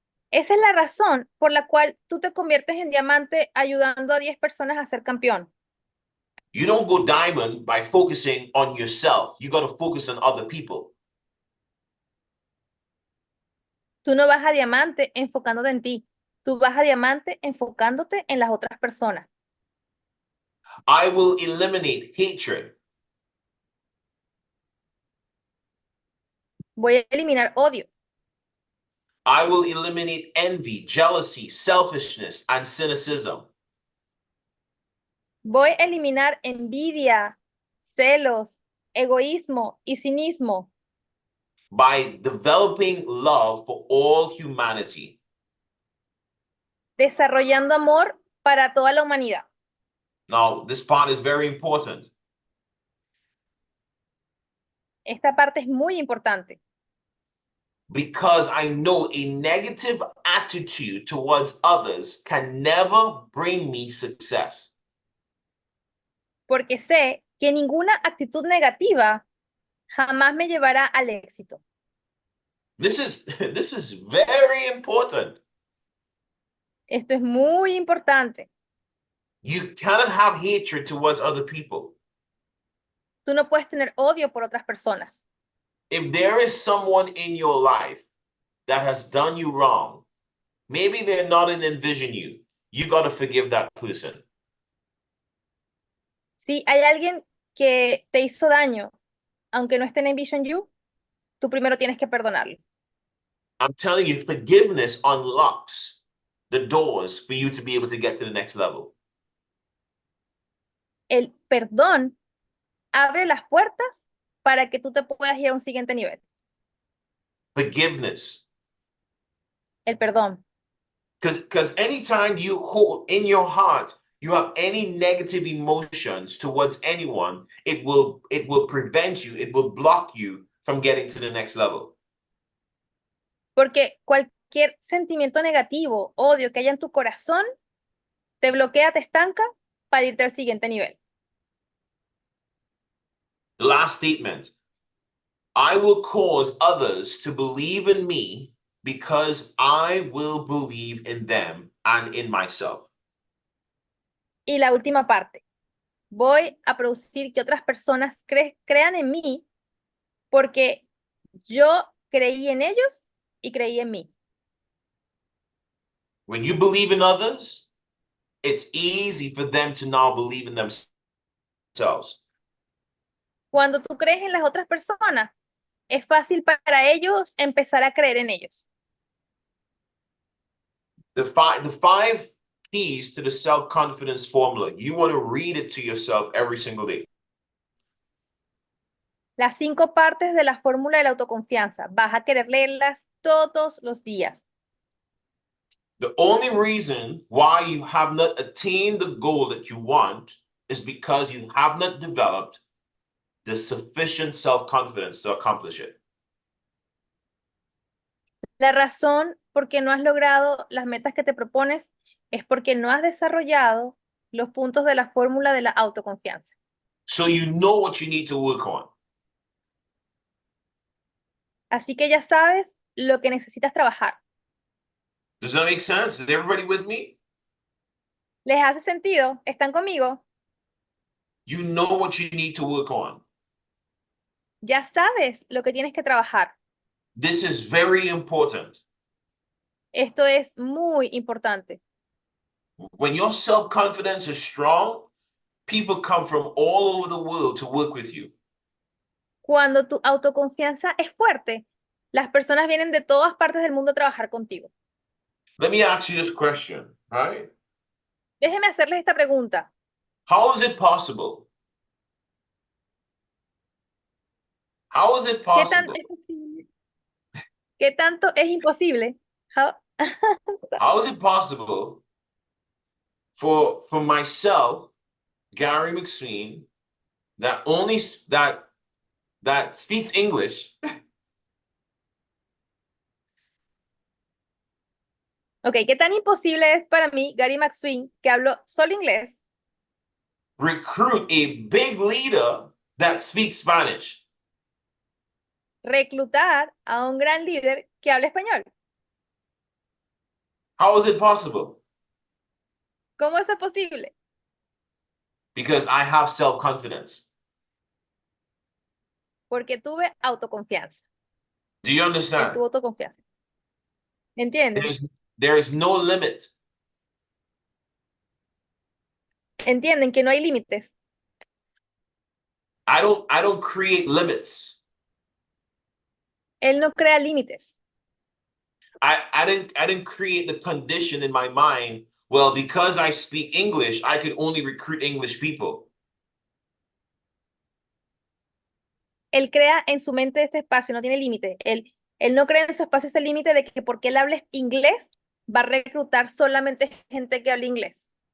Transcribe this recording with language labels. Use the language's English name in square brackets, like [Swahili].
[Spanish] Esa es la razón por la cual tú te conviertes en diamante ayudando a 10 personas a ser campeón. [English] You don't go diamond by focusing on yourself. You got to focus on other people. [Spanish] Tú no vas a diamante enfocándote en ti. Tú vas a diamante enfocándote en las otras personas. [English] I will eliminate hatred. [Spanish] Voy a eliminar odio. [English] I will eliminate envy, jealousy, selfishness, and cynicism. [Spanish] Voy a eliminar envidia, celos, egoísmo y cinismo. [English] By developing love for all humanity. [Spanish] Desarrollando amor para toda la humanidad. [English] Now, this part is very important. [Spanish] Esta parte es muy importante. [English] Because I know a negative attitude towards others can never bring me success. [Spanish] Porque sé que ninguna actitud negativa jamás me llevará al éxito. [English] This is very important. [Spanish] Esto es muy importante. [English] You cannot have hatred towards other people. [Spanish] Tú no puedes tener odio por otras personas. [English] If there is someone in your life that has done you wrong, maybe they're not in Envision You. You got to forgive that person. [Spanish] Si hay alguien que te hizo daño, aunque no esté en Envision You, tú primero tienes que perdonarlo. [English] I'm telling you, forgiveness unlocks the doors for you to be able to get to the next level. [Spanish] El perdón abre las puertas para que tú te puedas ir a un siguiente nivel. [English] Forgiveness. [Spanish] El perdón. [English] Because anytime you hold in your heart, you have any negative emotions towards anyone, it will prevent you, it will block you from getting to the next level. [Spanish] Porque cualquier sentimiento negativo, odio que haya en tu corazón, te bloquea, te estanca para irte al siguiente nivel. [English] The last statement, I will cause others to believe in me because I will believe in them and in myself. [Spanish] Y la última parte, voy a producir que otras personas crean en mí porque yo creí en ellos y creí en mí. [English] When you believe in others, it's easy for them to now believe in themselves. [Spanish] Cuando tú crees en las otras personas, es fácil para ellos empezar a creer en ellos. [English] The five keys to the self-confidence formula, you want to read it to yourself every single day. [Spanish] Las 5 partes de la fórmula de la autoconfianza, vas a querer leerlas todos los días. [English] The only reason why you have not attained the goal that you want is because you have not developed the sufficient self-confidence to accomplish it. [Spanish] La razón por qué no has logrado las metas que te propones es porque no has desarrollado los puntos de la fórmula de la autoconfianza. [English] So you know what you need to work on. [Spanish] Así que ya sabes lo que necesitas trabajar. [English] Does that make sense? Is everybody with me? [Spanish] ¿Les hace sentido? ¿Están conmigo? [English] You know what you need to work on. [Spanish] Ya sabes lo que tienes que trabajar. [English] This is very important. [Spanish] Esto es muy importante. [English] When your self-confidence is strong, people come from all over the world to work with you. [Spanish] Cuando tu autoconfianza es fuerte, las personas vienen de todas partes del mundo a trabajar contigo. [English] Let me ask you this question, right? [Spanish] Déjeme hacerles esta pregunta. [English] How is it possible? How is it [Spanish] ¿Qué tan [English] possible? [Spanish] es posible? ¿Qué tanto es imposible? [English] How is it possible for myself, Gary McSween, that only that speaks English, [Spanish] Ok, ¿qué tan imposible es para mí, Gary McSween, que hablo solo inglés, [English] recruit a big leader that speaks Spanish? [Spanish] reclutar a un gran líder que hable español? [English] How is it possible? [Spanish] ¿Cómo eso es posible? [English] Because I have self-confidence. [Spanish] Porque tuve autoconfianza. [English] Do you [Spanish] Él [English] understand? [Spanish] tuvo autoconfianza. ¿Entienden? [English] There is no limit. [Spanish] ¿Entienden que no hay límites? [English] I don't create limits. [Spanish] Él no crea límites. [English] I didn't create the condition in my mind. Well, because I speak English, I could only recruit English people. [Spanish] Él crea en su mente este espacio, no tiene límite. Él no crea en su espacio ese límite de que porque él hable inglés, va a reclutar solamente gente que hable inglés.